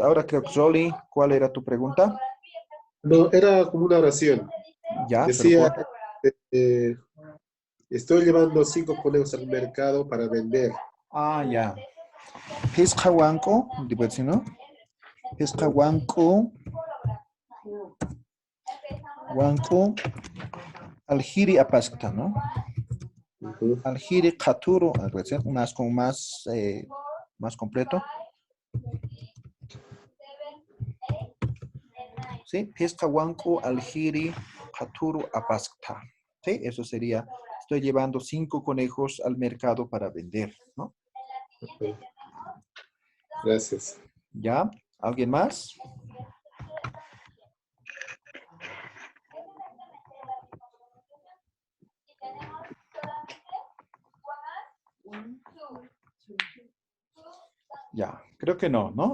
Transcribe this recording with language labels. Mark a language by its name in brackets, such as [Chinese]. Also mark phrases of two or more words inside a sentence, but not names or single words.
[Spanish] Ahora creo que Rolly, ¿cuál era tu pregunta? No, era como una oración. Ya, Decía, pero estoy llevando 5 conejos al mercado para vender. ah, ya. Pescahuanco, ¿no? [Aymara] Pescahuanco, Wanku alhiri apaskta, [Spanish] ¿no? Ujú. [Aymara] Alhiri katuru, [Spanish] más con más completo. ¿Sí? [Aymara] Pesca wanku alhiri katuru apaskta. [Spanish] ¿Sí? Eso sería, estoy llevando 5 conejos al mercado para vender, ¿no? Ok. Gracias. ¿Ya? ¿Alguien más? Ya, creo que no, ¿no?